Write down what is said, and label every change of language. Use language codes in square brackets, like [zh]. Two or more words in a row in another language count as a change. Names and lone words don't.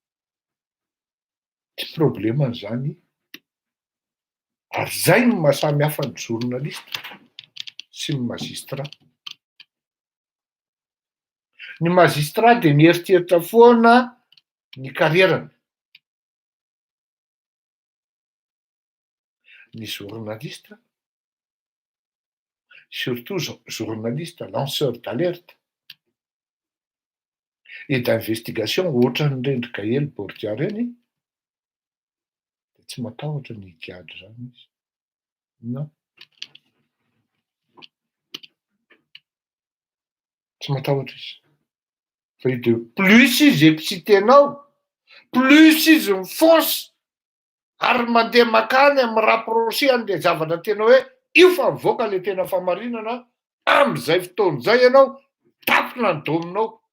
[mg] Tsy problemany zany ary zay no mahasamy hafa ny journaliste sy ny magistrat. Ny magistrat dia mieritreritra foana ny karierany. Ny journaliste, [fr] surtout journaliste lanceur d'alerte et d'investigation [mg] ohatran'ireny Gaël Bordia reny dia tsy matahotra ny higady zany izy. Non. Tsy matahotra izy. Fa [fr] de plus [mg] izy excitenao, plus izy mifonce ary mandeha makany amin'ny rapproché an'le zavatra tena hoe io fa mivoaka le tena famarinana amin'izay fotoana izay ianao tapitra ny dominao.